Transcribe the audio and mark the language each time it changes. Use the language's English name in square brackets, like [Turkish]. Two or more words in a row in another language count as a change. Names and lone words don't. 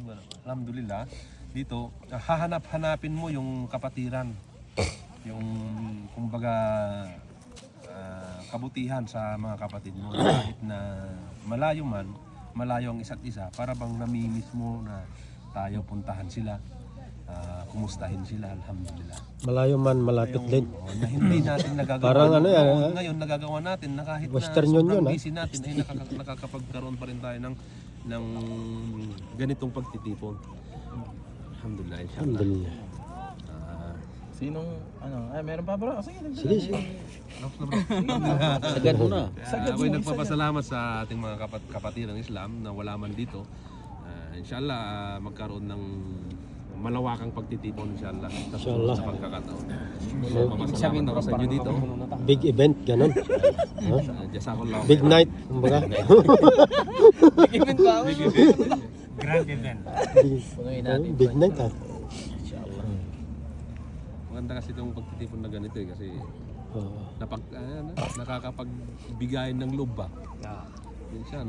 [Filipino] Alhamdulillah, dito hahanap-hanapin mo yung kapatiran, yung kumbaga kabutihan sa mga kapatid mo kahit na malayo man, malayo ang isa't isa, para bang namimiss mo na tayo puntahan sila. Kumustahin sila, alhamdulillah. Malayo man, malapit din. Na hindi natin nagagawa. Parang ano yan, ngayon nagagawa natin na kahit Western na Union, sobrang busy natin ay nakakapagkaroon pa rin tayo ng ganitong pagtitipon. [Arabic] الحمد لله، إن شاء الله. الحمد لله. [Filipino] Sinong, meron pa bro? Sige. Sige. Sagad mo na. Ako'y nagpapasalamat sa ating mga kapatid ng Islam na wala man dito. Inshallah, magkaroon ng malawakang pagtitipon inshallah. [Arabic] إن شاء الله. [Filipino] Sa pagkakataon. So, papasalamat ako sa inyo dito. [English] Big event, ganun. [Arabic] جزاك الله. [English] Big night, [Filipino] kumbaga. [English] Grand event. [Filipino] Punuin natin. [English] Big night ah. [Filipino] Maganda kasi itong pagtitipon na ganito eh, kasi Oo. nakakapagbigayan ng loob ba? Minsan,